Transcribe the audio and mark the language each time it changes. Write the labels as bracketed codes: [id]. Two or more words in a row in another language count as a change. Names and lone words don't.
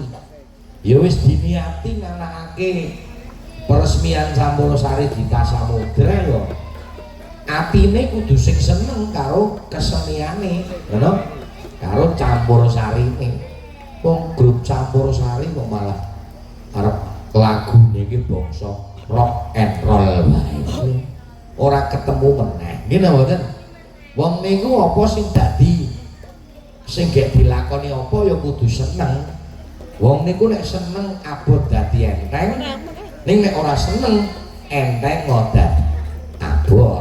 [jv] Ya wis diniati nganakake peresmian Sampurasari Dita Samudra ya atine kudu sing seneng karo keseniane, ngono. Karo Campurasarine. Wong grup Campurasari kok malah arep lagune iki bangsa [en] rock and roll [jv] wae. Ora ketemu meneh. Nggih napa mboten? Wong niku apa sing dadi sing gek dilakoni apa ya kudu seneng. Wong niku nek seneng abot dadi enteng, ning nek ora seneng enteng ngodat abot.